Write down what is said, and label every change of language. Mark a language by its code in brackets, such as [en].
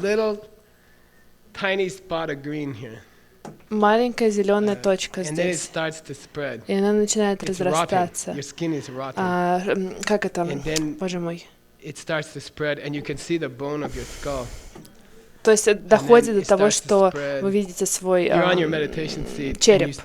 [en] So a little tiny spot of green here. [ru] Маленькая зеленая точка [en] and then it [ru] здесь. [en] starts to spread. [ru] И она начинает разрастаться. [en] Your skin is rotting. [ru] Как это? [en] And then [ru] Боже мой. [en] It starts to spread, and you can see the bone of your skull. [ru] То есть доходит до того, что вы видите свой череп.